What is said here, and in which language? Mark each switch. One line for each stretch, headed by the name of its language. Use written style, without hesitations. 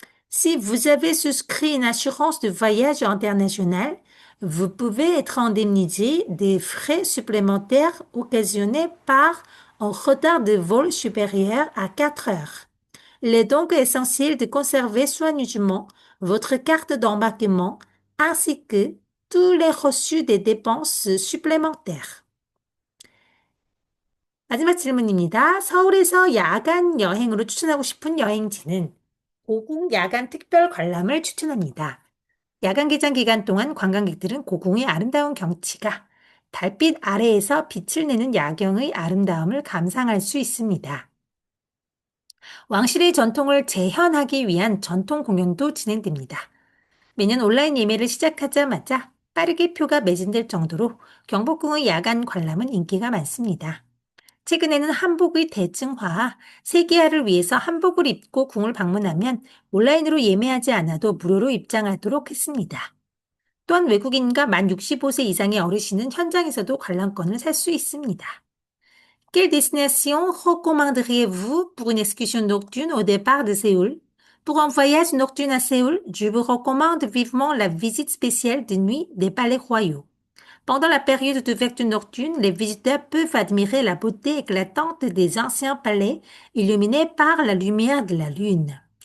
French: Si vous avez souscrit une assurance de voyage international, vous pouvez être indemnisé des frais supplémentaires occasionnés par un retard de vol supérieur à 4 heures. Il est donc essentiel de conserver soigneusement votre carte d'embarquement ainsi que tous les reçus des dépenses supplémentaires.
Korean: 마지막 질문입니다. 서울에서 야간 여행으로 추천하고 싶은 여행지는 고궁 야간 특별 관람을 추천합니다. 야간 개장 기간 동안 관광객들은 고궁의 아름다운 경치가 달빛 아래에서 빛을 내는 야경의 아름다움을 감상할 수 있습니다. 왕실의 전통을 재현하기 위한 전통 공연도 진행됩니다. 매년 온라인 예매를 시작하자마자 빠르게 표가 매진될 정도로 경복궁의 야간 관람은 인기가 많습니다. 최근에는 한복의 대증화와 세계화를 위해서 한복을 입고 궁을 방문하면 온라인으로 예매하지 않아도 무료로 입장하도록 했습니다. 또한 외국인과 만 65세 이상의 어르신은 현장에서도 관람권을 살 수 있습니다.
French: Quelle destination recommanderiez-vous pour une excursion nocturne au départ de Séoul? Pour un voyage nocturne à Séoul, je vous recommande vivement la visite spéciale de nuit des palais royaux. Pendant la période d'ouverture nocturne, les visiteurs peuvent admirer la beauté éclatante des anciens palais illuminés par la lumière de la lune.